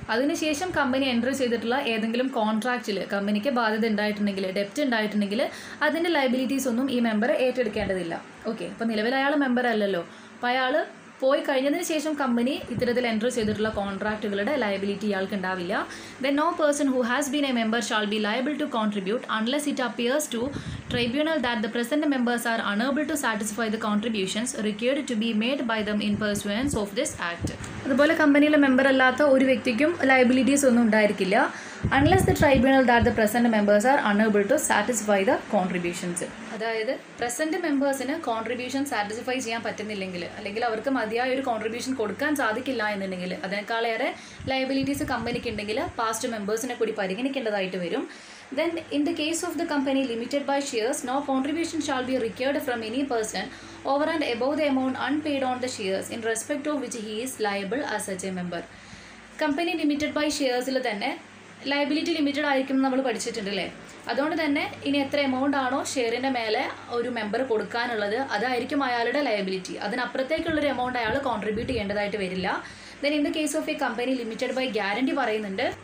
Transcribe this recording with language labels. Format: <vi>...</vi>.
<ml>അതിനുശേഷം company entry ചെയ്തിട്ടുള്ള ഏതെങ്കിലും കോൺട്രാക്റ്റിൽ കമ്പനിക്ക് ബാധ്യത ഉണ്ടായിട്ടുണ്ടെങ്കിൽ, ഡെപ്റ്റ് ഉണ്ടായിട്ടുണ്ടെങ്കിൽ അതിൻ്റെ ലയബിലിറ്റീസ് ഒന്നും ഈ മെമ്പർ ഏറ്റെടുക്കേണ്ടതില്ല. ഓക്കെ, അപ്പോൾ നിലവിൽ അയാൾ മെമ്പർ അല്ലല്ലോ. അപ്പോൾ അയാൾ പോയി കഴിഞ്ഞതിന് ശേഷം കമ്പനി ഇത്തരത്തിൽ എൻട്രി ചെയ്തിട്ടുള്ള കോൺട്രാക്റ്റുകളുടെ ലയബിലിറ്റി ഇയാൾക്ക് ഉണ്ടാവില്ല.</ml> <en>Then no person who has been a member shall be liable to contribute unless it appears to tribunal that the present members are unable to satisfy the contributions required to be made by them in pursuance of this act.</en> <ml>അതുപോലെ കമ്പനിയിലെ member അല്ലാത്ത ഒരു വ്യക്തിക്കും liabilities ഒന്നും ഉണ്ടായിരിക്കില്ല</ml> <en>unless the tribunal that the present members are unable to satisfy the contributions.</en> <ml>അതായത് present മെമ്പേഴ്സിന് contribution satisfy ചെയ്യാൻ പറ്റുന്നില്ലെങ്കിൽ അല്ലെങ്കിൽ അവർക്ക് മതിയായ ഒരു കോൺട്രിബ്യൂഷൻ കൊടുക്കാൻ സാധിക്കില്ല എന്നുണ്ടെങ്കിൽ അതിനേക്കാളേറെ ലയബിലിറ്റീസ് കമ്പനിക്ക് ഉണ്ടെങ്കിൽ പാസ്റ്റ് മെമ്പേഴ്സിനെ കൂടി പരിഗണിക്കേണ്ടതായിട്ട് വരും.</ml> <en>Then in the case of the company limited by shares, no contribution shall be required from any person over and above the amount unpaid on the shares in respect of which he is liable as such a member. Company limited by shares</en> <ml>ൽ തന്നെ liability limited ആയിരിക്കും നമ്മൾ പഠിച്ചിട്ടുണ്ടല്ലേ. അതുകൊണ്ട് തന്നെ ഇനി എത്ര amount ആണോ ഷെയറിൻ്റെ മേലെ ഒരു മെമ്പർ കൊടുക്കാനുള്ളത് അതായിരിക്കും അയാളുടെ ലയബിലിറ്റി. അതിനപ്പുറത്തേക്കുള്ളൊരു എമൗണ്ട് അയാൾ കോൺട്രിബ്യൂട്ട് ചെയ്യേണ്ടതായിട്ട് വരില്ല.</ml> <en>then in the case of a company limited by guarantee</en> <ml>പറയുന്നുണ്ട്.</ml>